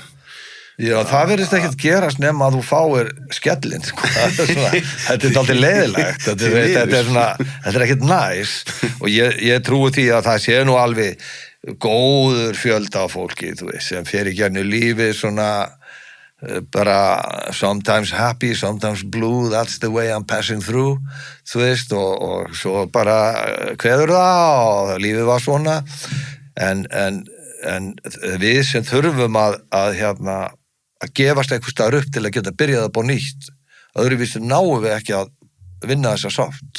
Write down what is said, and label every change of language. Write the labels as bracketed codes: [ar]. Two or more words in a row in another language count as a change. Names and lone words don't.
[is] Já, það verðist ekkert gerast nema að þú fáir skellinn, sko. Þetta er aldrei leiðilegt, þetta er ekkert næs, og ég trúi því að það sé nú alveg góður fjölda af fólki, þú veist, sem fer í gegnum lífi svona bara [en] sometimes happy, sometimes blue, that's the way I'm passing through, [is] þú veist, og svo bara kveður það og lífið var svona, en við sem þurfum að gefast einhvers staðar upp til að geta byrjað upp á nýtt, öðruvísi náum við ekki að vinna þessa sátt.